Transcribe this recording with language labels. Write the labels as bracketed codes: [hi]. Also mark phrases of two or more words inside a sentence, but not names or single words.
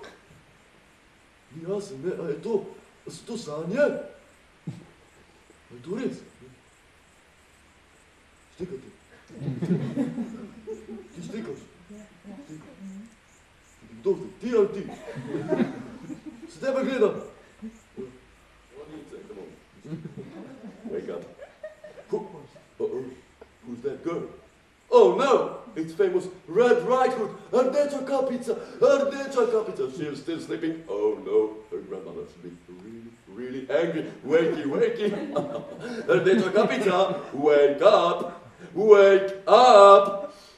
[sl] Ni jasen, ne? A je to? A so to sanje? A je to res? Štekate. Ti štekaš? Štekam. Kdo zdaj? Ti ali ti? Se tebe gledam. [en] Wake up. Uh-oh. Who's that girl? Oh no! It's famous Red Riding Hood. [sl] Rdeča kapica! Rdeča kapica! [en] She's still sleeping. Oh no! Her grandmother should be really angry. Wakey, wakey! [sl] Rdeča kapica! [en] Wake up! Wake up!